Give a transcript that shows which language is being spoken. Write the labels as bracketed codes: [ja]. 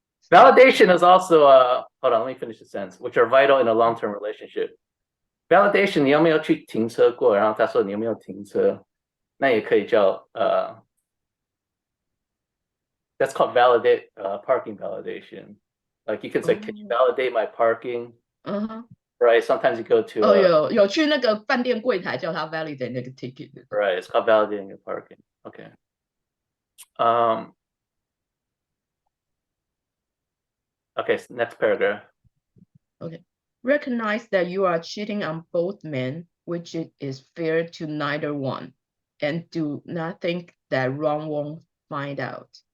[en] Validation is also hold on, let me finish the sentence, which are vital in a long-term relationship. [zh] Validation 你有没有去停车过？然后他说你有没有停车？那也可以叫 [en] that's called validate parking validation. Like you can say, can you validate my parking? Right. Sometimes you go to [zh] 有去那个饭店柜台叫他 validate 那个 ticket. [en] Right. It's called validating your parking. Okay. Okay. So next paragraph. Okay. Recognize that you are cheating on both men, which is fair to neither one, and do not think that Ron won't find out.